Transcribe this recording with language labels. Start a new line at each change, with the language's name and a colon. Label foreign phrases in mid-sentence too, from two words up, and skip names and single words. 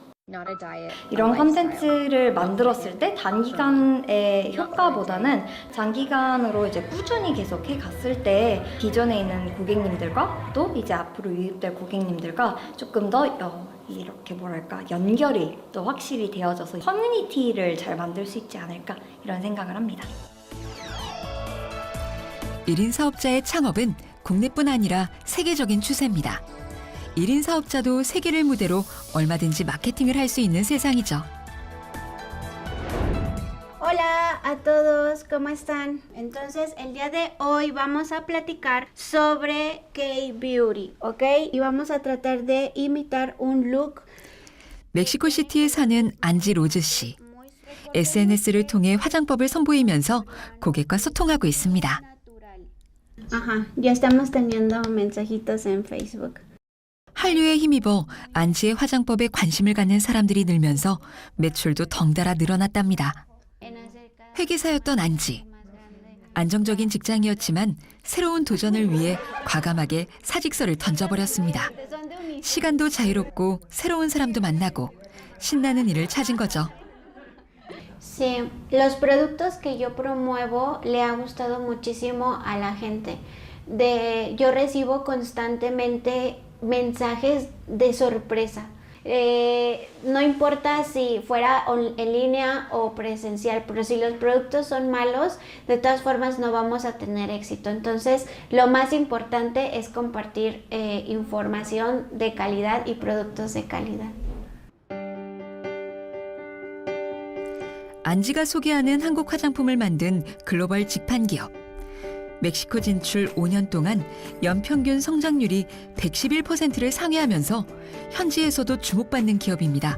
Korean: 이런 컨텐츠를 만들었을 때 단기간의 효과보다는 장기간으로 이제 꾸준히 계속 해갔을 때 기존에 있는 고객님들과 또 이제 앞으로 유입될 고객님들과 조금 더 이렇게 뭐랄까 연결이 또 확실히 되어져서 커뮤니티를 잘 만들 수 있지 않을까 이런 생각을 합니다. 1인 사업자의 창업은 국내뿐 아니라 세계적인 추세입니다. 1인 사업자도 세계를 무대로 얼마든지 마케팅을 할 수 있는 세상이죠.
Spanish: Hola a todos, ¿cómo están? Entonces, el día de hoy vamos a platicar sobre K-Beauty, ¿ok? Y vamos a tratar de imitar un look.
Korean: 멕시코시티에 사는 안지 로즈 씨. SNS를 통해 화장법을 선보이면서 고객과 소통하고 있습니다.
Spanish: Ajá, ya estamos teniendo mensajitos en Facebook.
Korean: 한류에 힘입어 안지의 화장법에 관심을 갖는 사람들이 늘면서 매출도 덩달아 늘어났답니다. 회계사였던 안지. 안정적인 직장이었지만 새로운 도전을 위해 과감하게 사직서를 던져버렸습니다. 시간도 자유롭고 새로운 사람도 만나고 신나는 일을 찾은 거죠.
Spanish: Sí, los productos que yo promuevo le ha gustado muchísimo a la gente. Yo recibo constantemente mensajes de sorpresa. No importa si fuera en línea o presencial, pero si los productos son malos, de todas formas no vamos a tener éxito. Entonces, lo más importante es compartir información de calidad y productos de calidad.
Korean: 안지가 소개하는 한국 화장품을 만든 글로벌 직판 기업. 멕시코 진출 5년 동안 연평균 성장률이 111%를 상회하면서 현지에서도 주목받는 기업입니다.